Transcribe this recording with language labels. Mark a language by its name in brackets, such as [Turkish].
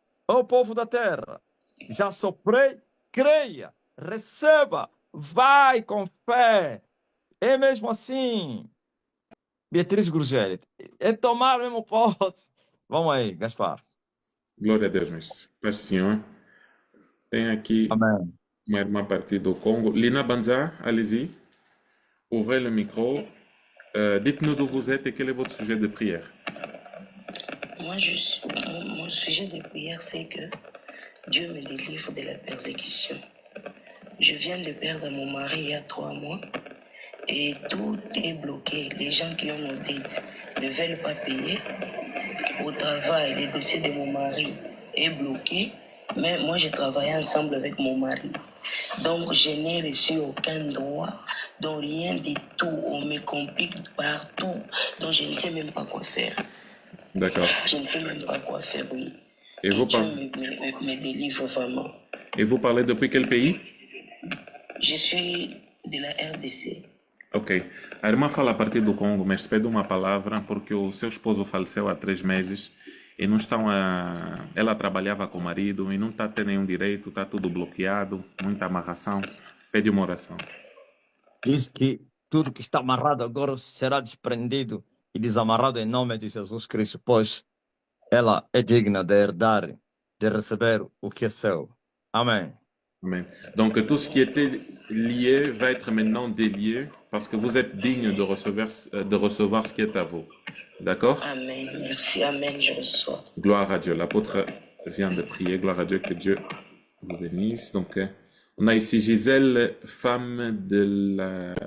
[Portuguese] Ó povo da terra, já soprei, creia, receba, vai com fé. É mesmo assim. Beatriz Grugelli, é tomar mesmo posse. Vamos aí, Gaspar. Glória a Deus, mestre. Paz do Senhor. Tem aqui Amém. uma irmã a partir do Congo. [French] Lina Banza, allez-y. Ouvrez le micro. Dites-nous d'où vous êtes et quel est votre sujet de prière. Mon sujet de prière, c'est que Dieu me délivre de la persécution. Je viens de perdre mon mari il y a 3 mois et tout est bloqué. Les gens qui ont nos dettes ne veulent pas payer. Au travail, le dossier de mon mari est bloqué, mais moi je travaille ensemble avec mon mari. Donc je n'ai reçu aucun droit Donc rien du tout, on me complique partout. Donc je ne sais même pas quoi faire. D'accord. Je ne sais même pas quoi faire, oui. Et Que vous, Dieu par- me délivre vraiment. Et vous parlez depuis quel pays? Je suis de la RDC. Ok. [Portuguese] A irmã fala a partir do Congo, mas pede uma palavra porque o seu esposo faleceu há 3 meses e não estão a... Ela trabalhava com o marido e não está a ter nenhum direito, está tudo bloqueado, muita amarração. Pede uma oração. Diz que tudo que está amarrado agora será desprendido e desamarrado em nome de Jesus Cristo, pois ela é digna de herdar, de receber o que é seu. Amém. [French] Amen. Donc tout ce qui était lié va être maintenant délié parce que vous êtes digne de recevoir ce qui est à vous. D'accord? Amen. Merci, Amen, je reçois. Gloire à Dieu. L'apôtre vient de prier. Gloire à Dieu, que Dieu vous bénisse. Donc, on a ici Gisèle, femme de la...